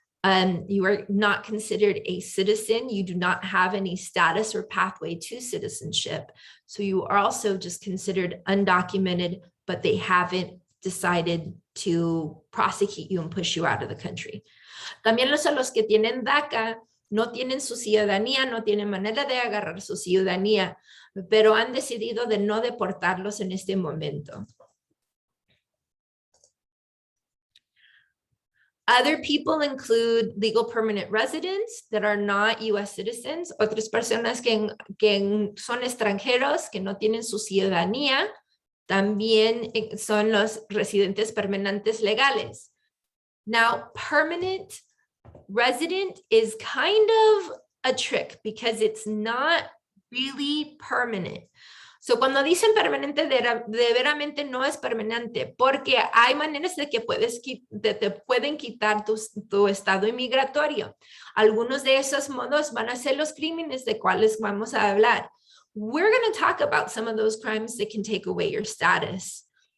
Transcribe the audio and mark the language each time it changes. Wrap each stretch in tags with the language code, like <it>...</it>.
<en>You are not considered a citizen. You do not have any status or pathway to citizenship. So you are also just considered undocumented, but they haven't decided to prosecute you and push you out of the country.</en> <es>También los que tienen DACA no tienen su ciudadanía, no tienen manera de agarrar su ciudadanía, pero han decidido de no deportarlos en este momento.</es> <en>Other people include legal permanent residents that are not U.S.</en> <es>citizens, otras personas que son extranjeros, que no tienen su ciudadanía, también son los residentes permanentes legales.</es> <en>Now, permanent resident is kind of a trick because it's not really permanent.</en> <es>So, cuando dicen permanente, de veramente no es permanente, porque hay maneras de que te pueden quitar tu estado inmigratorio. Algunos de esos modos van a ser los crímenes de cuales vamos a hablar.</es> <en>We're going to talk about some of those crimes that can take away your status.</en>